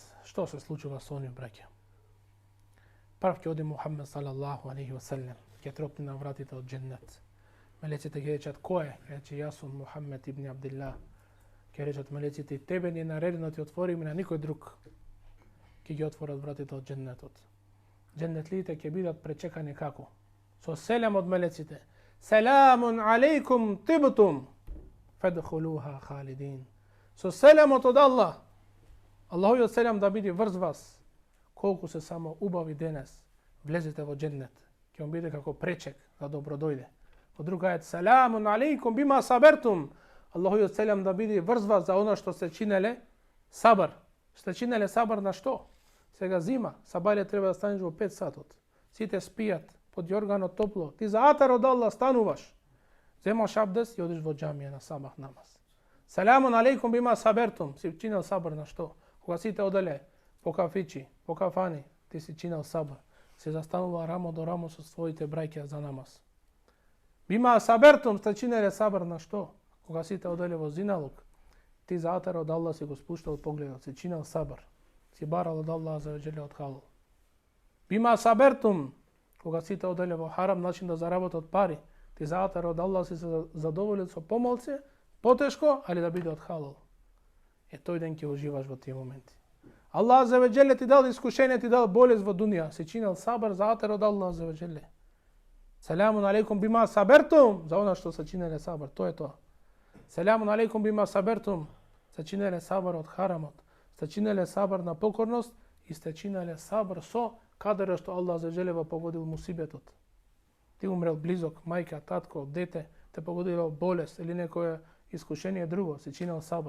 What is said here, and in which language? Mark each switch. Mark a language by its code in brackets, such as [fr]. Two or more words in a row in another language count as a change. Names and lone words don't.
[mk] Што се случува со оние браќа? Прв ќе оди Мухаммед [ar] صلى الله عليه وسلم, [mk] ќе тропне на вратите од џеннет. Мелеците ќе речат кој е? Ќе рече јас сум Мухаммед ибн Абдилlah. Ќе речат мелеците и тебе ни е наредено ти отвориме на никој друг. Ќе ги отворат вратите од џеннетот. Џеннетлиите ќе бидат пречекани како? Со селем од мелеците. [ar] سلام عليكم طبتم فادخلوها خالدين. [mk] Со селемот од Аллах. Аллаховиот селам да биде врз вас. Колку се само убави денес, влезете во џеннет. Ќе вам биде како пречек да добро дојде. Во друг ајет, [ar] سلام عليكم بما صبرتم [mk] Аллаху селам да биде врзва за она што се чинеле сабар. Сте чинеле сабар на што? Сега зима, сабале треба да станеш во 5 сатот. Сите спијат, под јоргано топло. Ти за атар од Аллах стануваш. Земаш абдес и одиш во џамија на сабах намаз. [ar] سلام عليكم بما صبرتم. [mk] Си чинел сабар на што? Кога сите оделе по кафичи, по кафани, ти си чинел сабар. Се застанува рамо до рамо со своите браќа за намаз. [ar] بما صبرتم, [mk] сте чинеле сабар на што? Кога сите оделе во зиналук, ти за атар од Аллах си го спуштал погледот, си чинел сабар. Си барал од Аллах [ar] عز وجل [mk] од халал. [ar] بما صبرتم, [mk] кога сите оделе во харам начин да заработат пари, ти за атар од Аллах си се задоволил со помалце, потешко, али да биде од халал. Тој ден ќе уживаш во тие моменти. Аллах [ar] عز وجل [mk] ти дал искушение, ти дал болест во дуња, си чинел сабар за атар од Аллах [ar] عز وجل. سلام عليكم بما صبرتم, [mk] за она што се чинеле сабар, тоа е тоа. [ar] سلام عليكم بما صبرتم, [mk] се чинеле сабар од харамот, се чинеле сабар на покорност и сте чинеле сабар со каде што Аллах [ar] عز وجل [mk] погодил мусибетот. Ти умрел близок, мајка, татко, дете, те погодило болест или некое искушение друго, си чинел сабар.